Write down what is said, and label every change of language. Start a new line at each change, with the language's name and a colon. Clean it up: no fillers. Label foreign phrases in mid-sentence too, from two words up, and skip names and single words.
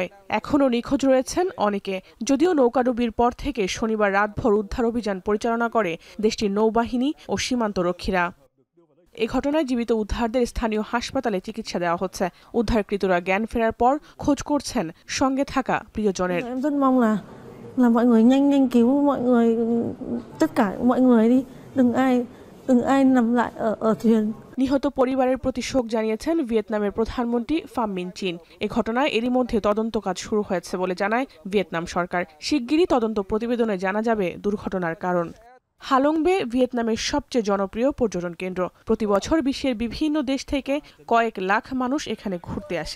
Bangla: এখনও নিখোঁজ রয়েছেন অনেকে। যদিও নৌকাডুবির পর থেকে শনিবার রাতভর উদ্ধার অভিযান পরিচালনা করে দেশটির নৌবাহিনী ও সীমান্তরক্ষীরা। এ ঘটনায় জীবিত উদ্ধারদের স্থানীয় হাসপাতালে চিকিৎসা দেওয়া হচ্ছে। উদ্ধারকৃতরা জ্ঞান ফেরার পর খোঁজ করছেন সঙ্গে থাকা প্রিয়জনের।
Vietnamese: là mọi người nhanh cứu mọi người, tất cả mọi người đi, đừng ai nằm lại ở thuyền।
Bangla: নিহত পরিবারের প্রতি শোক জানিয়েছেন ভিয়েতনামের প্রধানমন্ত্রী ফাম মিন চিন। এ ঘটনায় এরই মধ্যে তদন্ত কাজ শুরু হয়েছে বলে জানায় ভিয়েতনাম সরকার। শিগগিরই তদন্ত প্রতিবেদনে জানা যাবে দুর্ঘটনার কারণ। হালং বে ভিয়েতনামের সবচেয়ে জনপ্রিয় পর্যটন কেন্দ্র। প্রতি বছর বিশ্বের বিভিন্ন দেশ থেকে কয়েক লাখ মানুষ এখানে ঘুরতে আসে।